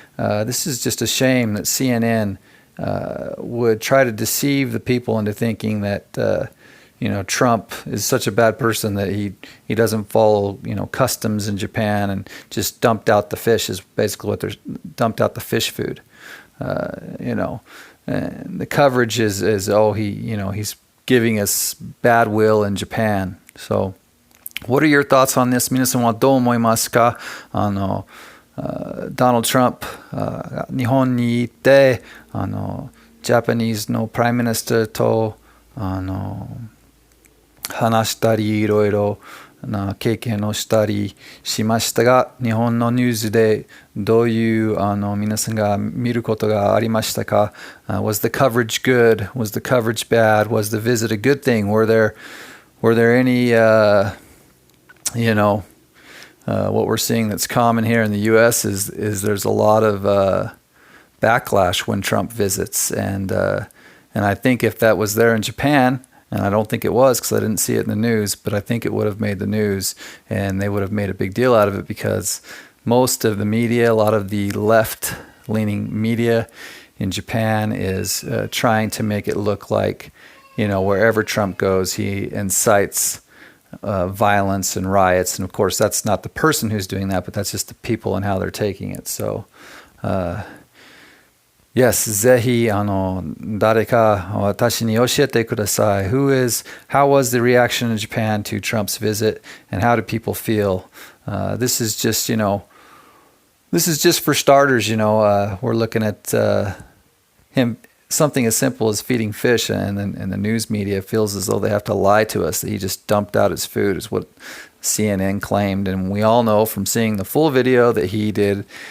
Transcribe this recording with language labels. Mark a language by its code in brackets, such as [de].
[en] This is just a shame that CNN would try to deceive the people into thinking that Trump is such a bad person that he doesn't follow customs in Japan and just dumped out the fish is basically what they're dumped out the fish food. And the coverage is he's giving us bad will in Japan. So, what are your thoughts on this? [ja] 皆さんはどう思いますか?Donald Trump 日本に行って [en] Japanese [ja] の [en] Prime Minister [ja] と話したりいろいろな経験をしたりしましたが、日本のニュースでどういう皆さんが見ることがありましたか? [en] Was the coverage good? Was the coverage bad? Was the visit a good thing? Were there any what we're seeing that's common here in the U.S. is there's a lot of backlash when Trump visits, and I think if that was there in Japan. And I don't think it was because I didn't see it in the news, but I think it would have made the news and they would have made a big deal out of it because most of the media, a lot of the left-leaning media in Japan is trying to make it look like, wherever Trump goes, he incites violence and riots. And of course, that's not the person who's doing that, but that's just the people and how they're taking it. So, Yes, [ja] ぜひ誰か私に教えてください. [en] How was the reaction in Japan to Trump's visit, and how do people feel? This is just for starters. We're looking at him. Something as simple as feeding fish, and the news media feels as though they have to lie to us that he just dumped out his food, is what CNN claimed, and we all know from seeing the full video that he did